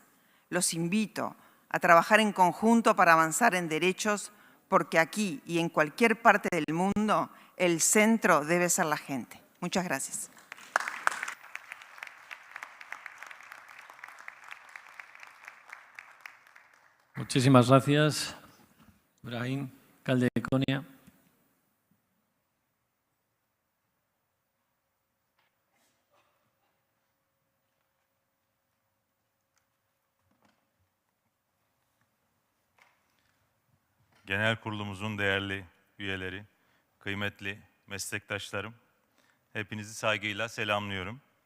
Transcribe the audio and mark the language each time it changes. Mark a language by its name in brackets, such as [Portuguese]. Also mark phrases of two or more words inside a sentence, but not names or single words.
[Spanish] Los invito a trabajar en conjunto para avanzar en derechos, porque aquí y en cualquier parte del mundo el centro debe ser la gente. Muchas gracias. Muchísimas gracias, Brahim, alcalde de Konya. [Turkish] Genel kurulumuzun değerli üyeleri, kıymetli meslektaşlarım, hepinizi saygıyla selamlıyorum.